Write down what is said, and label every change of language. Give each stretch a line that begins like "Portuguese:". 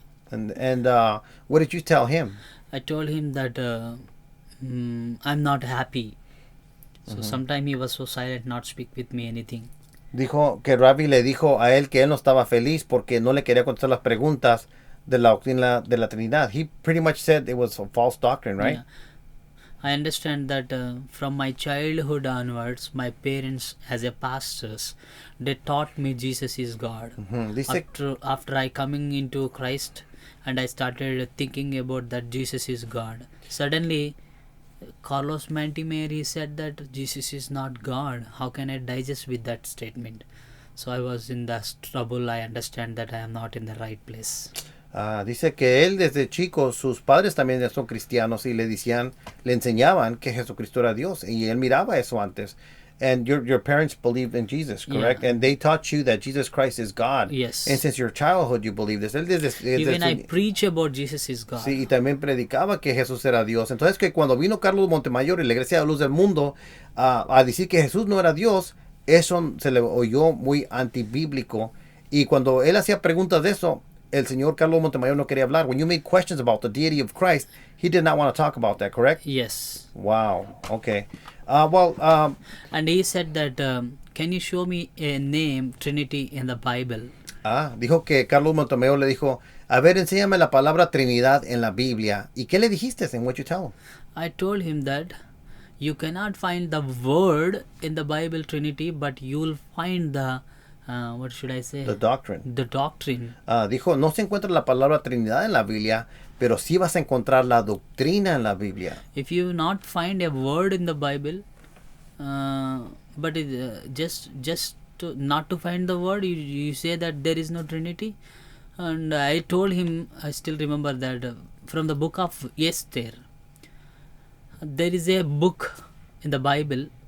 English: And what did you tell him? I told him that I'm not happy. So sometime he was so silent, not speak with me anything.
Spanish: Dijo que Ravi le dijo a él que él no estaba feliz porque no le quería contestar las preguntas de la doctrina de la Trinidad.
English: He pretty much said it was a false doctrine, right? Yeah. I understand that from my childhood onwards, my parents, as a pastors, they taught me Jesus is God. After I coming into Christ, and I started thinking about that Jesus is God. Suddenly, Carlos Montemayor said that Jesus is not God. How can I digest with that statement? So I was in that trouble. I understand that I am not in the right place.
Spanish: Dice que él desde chico, sus padres también son cristianos y le enseñaban que Jesucristo era Dios. Y él miraba eso antes.
English: And your parents believed in Jesus, correct? Yeah. And they taught you that Jesus Christ is God. Yes. And since your childhood you believe this.
Spanish: Él
English: Even I preach about Jesus is God.
Spanish: Sí, y también predicaba que Jesús era Dios. Entonces que cuando vino Carlos Montemayor y la Iglesia de Luz del Mundo a decir que Jesús no era Dios, eso se le oyó muy antibíblico. Y cuando él hacía preguntas de eso, el señor Carlos Montemayor no quería hablar.
English: When you made questions about the deity of Christ, he did not want to talk about that, correct? Yes. Wow, okay. And he said that, can you show me a name, Trinity, in the Bible?
Spanish: Dijo que Carlos Montemayor le dijo, a ver, enséñame la palabra Trinidad en la Biblia. ¿Y qué le dijiste en
English: what you tell him? I told him that you cannot find the word in the Bible Trinity, but you will find the, what should I say? The doctrine. The doctrine.
Spanish: Dijo, no se encuentra la palabra Trinidad en la Biblia, pero sí vas a encontrar la doctrina en la Biblia.
English: If you not find a word in the Bible, but just not to find the word, you say that there is no Trinity. And I told him, I still remember that from the book of Este, there is a book in the Bible.